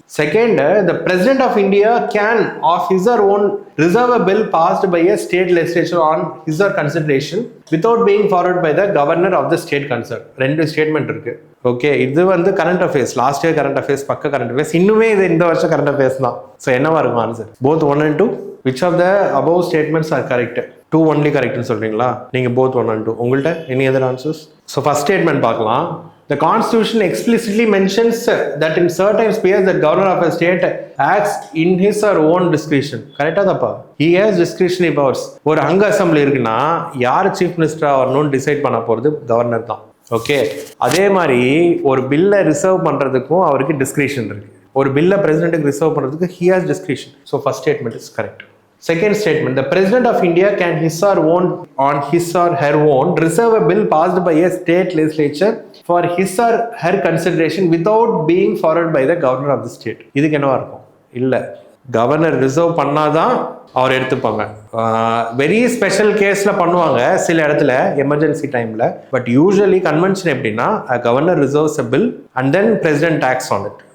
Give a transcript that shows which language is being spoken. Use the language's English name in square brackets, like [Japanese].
[English] Second, the president of India can of his or own reserve a bill passed by a state legislature on his or consideration without being forwarded by the governor of the state concerned. [Tamil] 2 statement இருக்கு. Okay, இது வந்து current affairs, last year current affairs, பக்க current affairs. இன்னுமே இது இந்த வருஷம் current affairs தான். So என்னவா இருக்கும் answer? Both 1 and 2. [English] Which of the above statements are correct? 2 only [Tamil] கரெக்ட்னு சொல்றீங்களா? நீங்கள் போத் 1 and 2. உங்கள்கிட்ட any other answers? So first statement பார்க்கலாம். [English] The Constitution explicitly mentions that in certain spheres the governor of a state acts in his or own discretion. [Tamil] கரெக்டா தப்பா? [English] He has discretionary powers. [Tamil] ஒரு அங்க assembly இருக்குன்னா யார் chief மினிஸ்டரா வரணும்னு decide பண்ண போறது கவர்னர் தான். ஓகே, அதே மாதிரி ஒரு பில்லை ரிசர்வ் பண்றதுக்கும் அவருக்கு டிஸ்கிரிஷன் இருக்கு. ஒரு பில்லை பிரசிடென்ட்டுக்கு ரிசர்வ் பண்றதுக்கு [English] he has discretion. So first statement is correct. Second statement, the president of India can his or own on his or her own reserve a bill passed by a state legislature for his or her consideration without being forwarded by the governor of the state. [Tamil] இதுக்கு என்னவா இருக்கும்? இல்ல, governor reserve பண்ணாதான் அவர் எடுத்துப்பாங்க. Very special கேஸ்ல பண்ணுவாங்க சில இடத்துல எமர்ஜென்சி டைம்ல. [English] but usually convention [Tamil] எப்படின்னா, [English] Governor reserves a bill and then president acts on it.